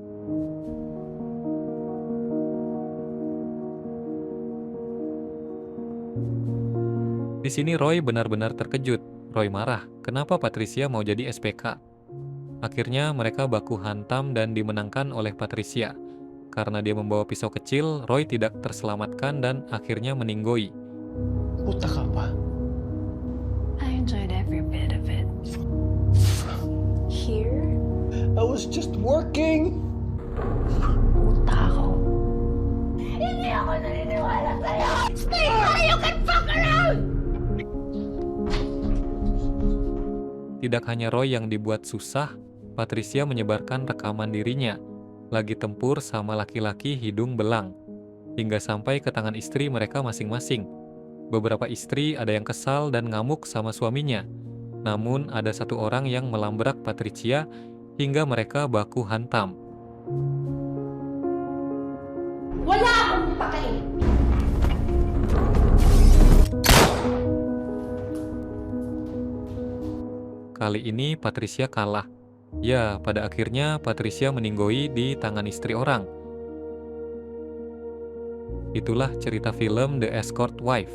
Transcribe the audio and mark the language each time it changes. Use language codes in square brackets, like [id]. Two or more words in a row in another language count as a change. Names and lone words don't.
[id] Di sini Roy benar-benar terkejut. Roy marah, kenapa Patricia mau jadi SPK? Akhirnya mereka baku hantam dan dimenangkan oleh Patricia. Karena dia membawa pisau kecil, Roy tidak terselamatkan dan akhirnya meninggoy. [tl] Puta ka pa. [en] I enjoyed every bit of it. Here, I was just working! [tl] puta ako. [id] Tidak hanya Roy yang dibuat susah, Patricia menyebarkan rekaman dirinya lagi tempur sama laki-laki hidung belang, hingga sampai ke tangan istri mereka masing-masing. Beberapa istri ada yang kesal dan ngamuk sama suaminya, namun ada satu orang yang melambrak Patricia hingga mereka baku hantam. [tl] Wala akong pakain! [id] Kali ini Patricia kalah. Ya, pada akhirnya Patricia meninggoy di tangan istri orang. Itulah cerita film The Escort Wife.